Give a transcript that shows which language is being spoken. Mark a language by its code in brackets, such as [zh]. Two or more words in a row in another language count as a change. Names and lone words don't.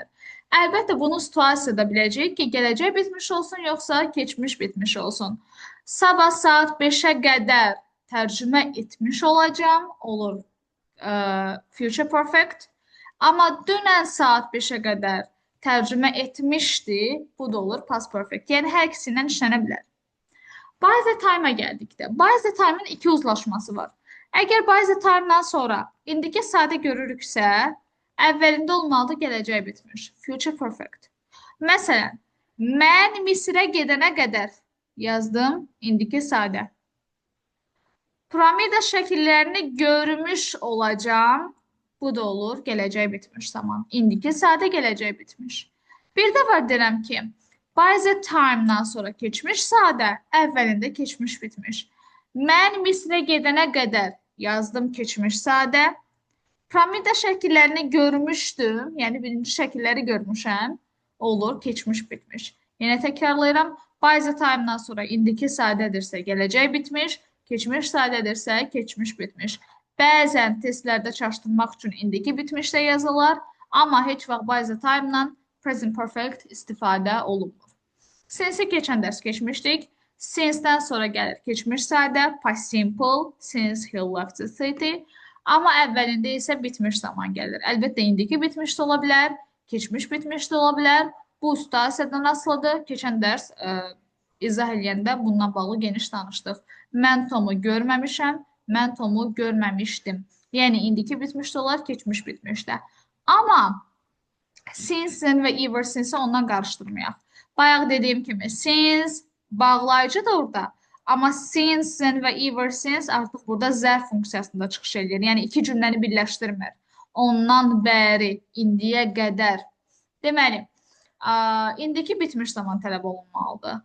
[az] Əlbəttə, bunu situasiyada biləcəyik ki, gələcək bitmiş olsun, yoxsa keçmiş bitmiş olsun. Sabah saat 5-ə qədər tərcümə etmiş olacam, olur [en] future perfect. [az] Amma dünən saat 5-ə qədər tərcümə etmişdi, bu da olur [en] past perfect. [az] Yəni, hər ikisi ilə işlənə bilər. [en] By the time-a [az] gəldikdə, [en] by the time-ın [az] iki uzlaşması var. Əgər [en] by the time-dan [az] sonra indiki sadə görürüksə, əvvəlində olmalıdır gələcək bitmiş. [en] Future perfect. [az] Məsələn, mən Misirə gedənə qədər yazdım indiki sadə. Piramida şəkillərini görmüş olacağım. Bu da olur gələcək bitmiş zaman. İndiki sadə gələcək bitmiş. Bir də var deyirəm ki, [en] by the time-dan [az] sonra keçmiş sadə, əvvəlində keçmiş bitmiş. Mən Misrə gedənə qədər yazdım keçmiş sadə. Piramida şəkillərini görmüşdüm, yəni birinci şəkilləri görmüşəm, olur keçmiş bitmiş. Yenə təkrarlayıram, [en] by the time-dan [az] sonra indiki sadədirsə gələcək bitmiş, keçmiş sadədirsə keçmiş bitmiş. Bəzən testlərdə çaşdırmaq üçün indiki bitmişdə yazılır, amma heç vaxt [en] by the time-la present perfect [az] istifadə olunmur. Since-i keçən dərs keçmişdik. Since-dən sonra gəlir keçmiş sadə, [en] past simple, since he left the city. [az] Amma əvvəlində isə bitmiş zaman gəlir. Əlbəttə, indiki bitmiş də ola bilər, keçmiş bitmiş də ola bilər. Bu situasiyadan asılıdır. Keçən dərs izah edəndə bununla bağlı geniş danışdıq. Mən Tomu görməmişəm, mən Tomu görməmişdim. Yəni, indiki bitmiş də olar, keçmiş bitmiş də. Amma since-in və [en] ever since-i [az] ondan qarışdırmayaq. Bayaq dediyim kimi, since bağlayıcıdır orada. Amma since-in və [en] ever since [az] artıq burada zərf funksiyasında çıxış edir. Yəni, iki cümləni birləşdirmir. Ondan bəri, indiyə qədər. Deməli, indiki bitmiş zaman tələb olunmalıdır.